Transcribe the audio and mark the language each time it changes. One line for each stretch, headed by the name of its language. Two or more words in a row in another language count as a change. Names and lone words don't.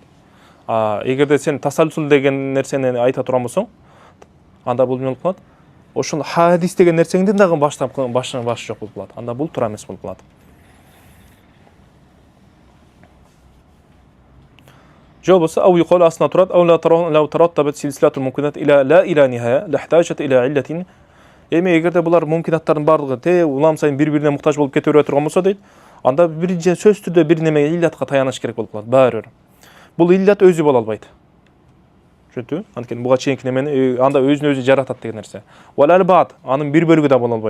Kyrgyz: Эгерде сен тасалсул деген нерсени айта турган болсоң, анда бул эмне болуп калат? Ошол хадис деген нерсеңдин дагы башы жок болуп калат. Анда бул туура эмес болуп калат. Же болбосо ау юкол асына турат,
Arabic: أو لا تترتبت سلسلة الممكنات إلى لا إلى نهاية، لا احتاجت إلى علة
Kyrgyz: Эми эгерде булар мумкинаттардын бардыгы улам сайын бири-бирине муктаж болуп кете бере турган болсо дейт, анда биринчи сөзсүз түрдө бир немеге иллатка таяныш керек болуп калат баары бир. Бул иллат өзү боло албайт. Түшүндүңбү? Анткени буга чейинки немени анда өзүн өзү жаратат деген нерсе. Валал баат анын бир бөлүгү да боло албайт.